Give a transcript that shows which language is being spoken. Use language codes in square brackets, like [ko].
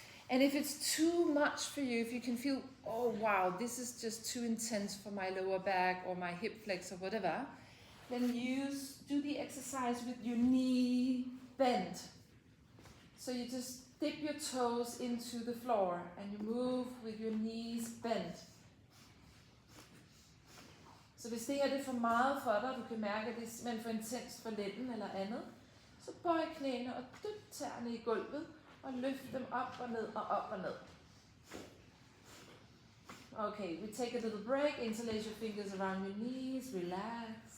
[en] And if it's too much for you, if you can feel, oh wow, this is just too intense for my lower back or my hip flex or whatever, then do the exercise with your knee bent. So you just dip your toes into the floor and you move with your knees bent. [da] Så hvis det her det er for meget for dig, du kan mærke, at det er simpelthen for intens for lænden eller andet, så bøj knæene og dyp tæerne i gulvet og løft dem op og ned og op og ned. [en] Okay, we take a little break. Interlace your fingers around your knees. Relax.